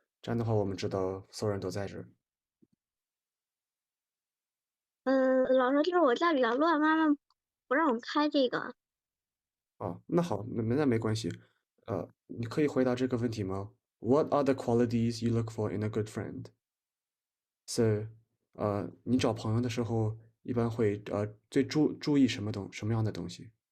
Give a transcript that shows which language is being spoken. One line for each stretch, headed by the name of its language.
Chinese: 这样的话，我们知道所有人都在这儿。老师，就是我家比较乱，妈妈不让我开这个。哦，那好，那没关系。你可以回答这个问题吗？
English: What are the qualities you look for in a good friend?
Chinese: So，你找朋友的时候一般会最注意什么样的东西